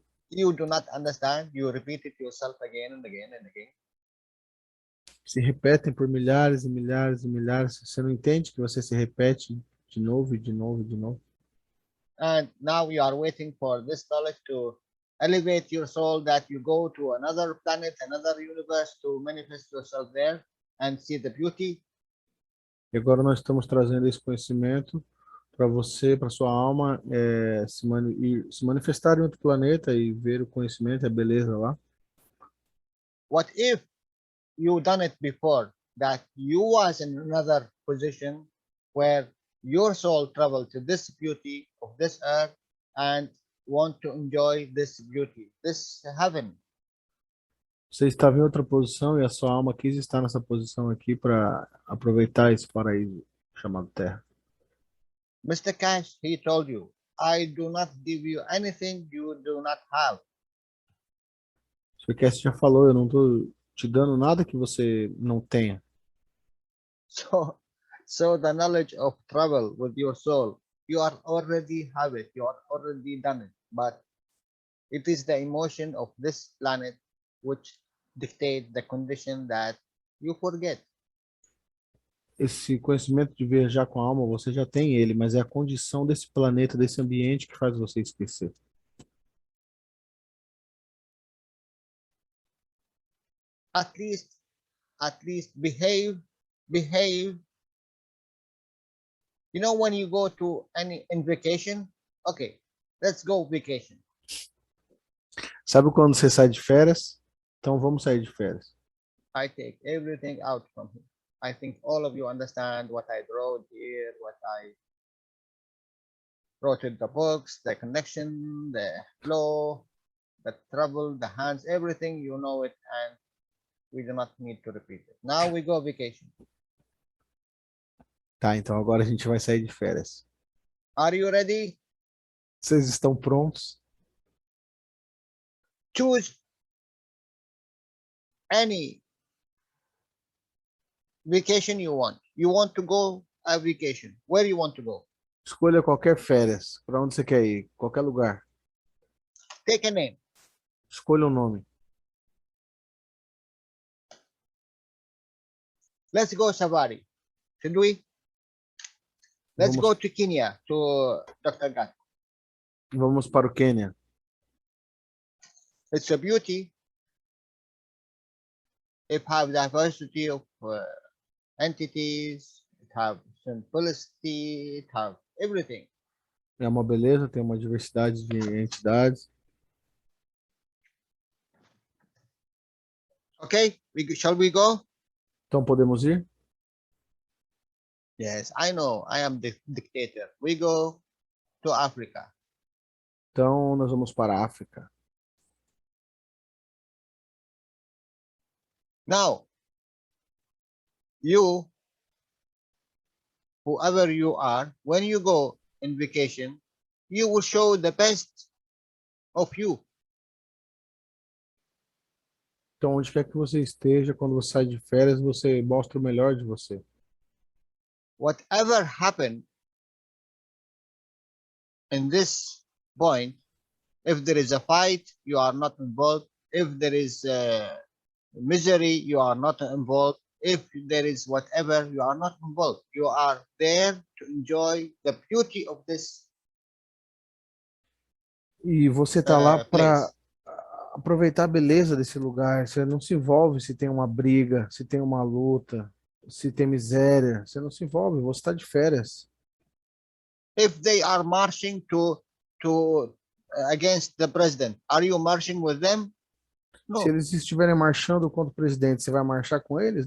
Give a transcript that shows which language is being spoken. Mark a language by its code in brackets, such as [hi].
[en] You do not understand. You repeat it yourself again and again and again. [pt] Se repetem por milhares e milhares e milhares. Você não entende que você se repete de novo e de novo e de novo. [en] And now you are waiting for this knowledge to elevate your soul that you go to another planet, another universe to manifest yourself there and see the beauty. [pt] E agora nós estamos trazendo esse conhecimento para você, para sua alma, se manifestar em outro planeta e ver o conhecimento, a beleza lá. [en] What if you done it before, that you was in another position where your soul traveled to this beauty of this earth and want to enjoy this beauty, this heaven. [pt] Você estava em outra posição e a sua alma quis estar nessa posição aqui para aproveitar esse paraíso chamado Terra. [en] Mr. Cash, he told you, I do not give you anything you do not have. [pt] O Sr. Cass já falou, eu não estou te dando nada que você não tenha. [en] So the knowledge of travel with your soul, you are already have it, you are already done it, but it is the emotion of this planet which dictate the condition that you forget. [pt] Esse conhecimento de viajar com a alma, você já tem ele, mas é a condição desse planeta, desse ambiente que faz você esquecer. [en] At least behave. You know, when you go to in vacation, okay, let's go vacation. [pt] Sabe quando você sai de férias? Então vamos sair de férias. [en] I take everything out from here. I think all of you understand what I wrote here, what I wrote in the books, the connection, the flow, the travel, the hands, everything, you know it, and we do not need to repeat it. Now we go vacation. [pt] Tá, então agora a gente vai sair de férias. [en] Are you ready? [pt] Vocês estão prontos? [en] Choose any vacation you want. You want to go a vacation. Where you want to go? [pt] Escolha qualquer férias. Para onde você quer ir? Qualquer lugar. [en] Take a name. [pt] Escolha um nome. [en] Let's go safari. Should we? Let's [pt] Vamos- [en] go to Kenya, to Dr. Gat. [pt] Vamos para o Quênia. [en] It's a beauty. It have diversity of entities. It have simplicity. It have everything. [pt] É uma beleza, tem uma diversidade de entidades. [en] Okay, shall we go? [pt] Então podemos ir? [en] Yes, I know. I am the dictator. We go to Africa. [pt] Então nós vamos para a África. [en] Now, you, whoever you are, when you go in vacation, you will show the best of you. [pt] Então onde quer que você esteja, quando você sai de férias, você mostra o melhor de você. [en] Whatever happened in this point, if there is a fight, you are not involved. If there is misery, you are not involved. If there is whatever, you are not involved. You are there to enjoy the beauty of this [pt] E você está lá para [en] place. [pt] aproveitar a beleza desse lugar. Você não se envolve se tem uma briga, se tem uma luta, se tem miséria. Você não se envolve, você está de férias. [en] If they are marching to against the president, are you marching with them? No. [pt] Se eles estiverem marchando contra o presidente, você vai marchar com eles?